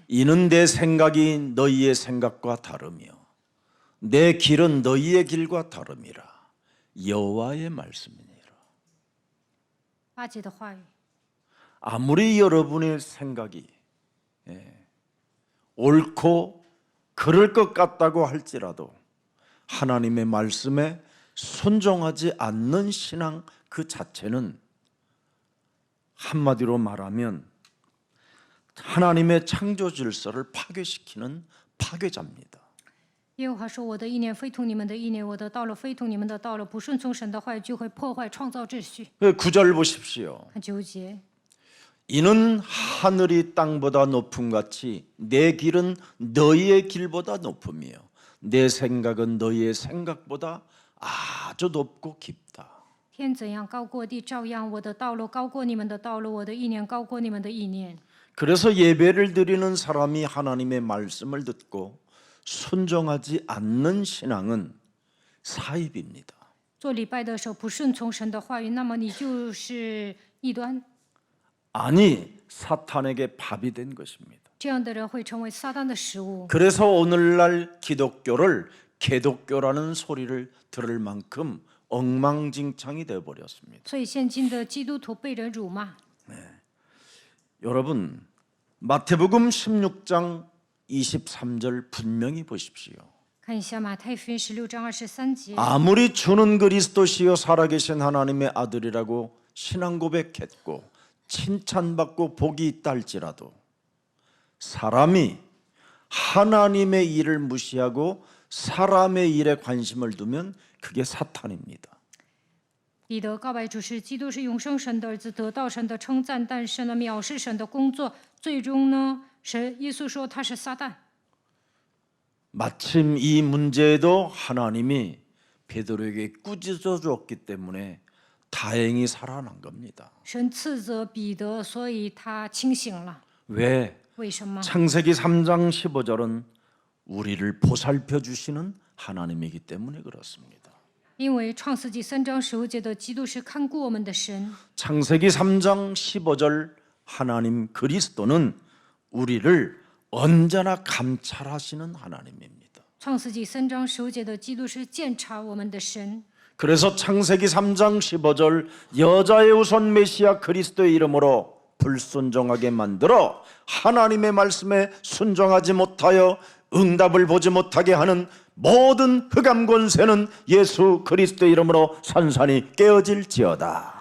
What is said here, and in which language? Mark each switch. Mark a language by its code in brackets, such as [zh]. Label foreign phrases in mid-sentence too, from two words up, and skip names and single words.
[ko] 이는 내 생각이 너희의 생각과 다르며 내 길은 너희의 길과 다름이라 여호와의 말씀이니라. [zh] 8 节的话语。 [ko] 아무리 여러분의 생각이 옳고 그럴 것 같다고 할지라도 하나님의 말씀에 순종하지 않는 신앙 그 자체는 한마디로 말하면 하나님의 창조 질서를 파괴시키는 파괴자입니다. [zh] 耶和华说：“我的意念非同你们的意念，我的道路非同你们的道路。不顺从神的话语，就会破坏创造秩序。 [ko] 9절 보십시오. [zh] 看9节， [ko] 이는 하늘이 땅보다 높음 같이 내 길은 너희의 길보다 높으며 내 생각은 너희의 생각보다 아주 높고 깊다. [zh] 天怎样高过地，照样我的道路高过你们的道路，我的意念高过你们的意念。 [ko] 그래서 예배를 드리는 사람이 하나님의 말씀을 듣고 순종하지 않는 신앙은 사입입니다. [zh] 做礼拜的时候不顺从神的话语，那么你就是异端。 [ko] 아니 사탄에게 밥이 된 것입니다. [zh] 这样的人会成为撒旦的食物。 [ko] 그래서 오늘날 기독교를 개독교라는 소리를 들을 만큼 엉망진창이 되어 버렸습니다. [zh] 所以现今的基督徒被人辱骂。 [ko] 여러분 마태복음 16장 23절 분명히 보십시오. [zh] 看一下马太福音16章23节， [ko] 아무리 주는 그리스도시요 살아계신 하나님의 아들이라고 신앙 고백했고 칭찬받고 복이 있다 할지라도 사람이 하나님의 일을 무시하고 사람의 일에 관심을 두면 그게 사탄입니다. [zh] 彼得告白主是基督是永生神的儿子，得到神的称赞，但是呢，藐视神的工作，最终呢，耶稣说他是撒旦。 [ko] 마침 이 문제에도 하나님이 베드로에게 꾸짖어 주었기 때문에 다행히 살아난 겁니다. [zh] 神斥责彼得，所以他清醒了。 [ko] 왜? [zh] 为什么？ [ko] 창세기 3장 15절은 우리를 보살펴 주시는 하나님이기 때문에 그렇습니다. [zh] 因为创世纪3章15节的基督是看顾我们的神。 [ko] 창세기 3장 15절 하나님 그리스도는 우리를 언제나 감찰하시는 하나님입니다. [zh] 创世纪3章15节的基督是鉴察我们的神。 [ko] 그래서 창세기 3장 15절 여자의 우선 메시아 그리스도의 이름으로 불순종하게 만들어 하나님의 말씀에 순종하지 못하여 응답을 보지 못하게 하는 모든 흑암 권세는 예수 그리스도의 이름으로 산산이 깨어질지어다.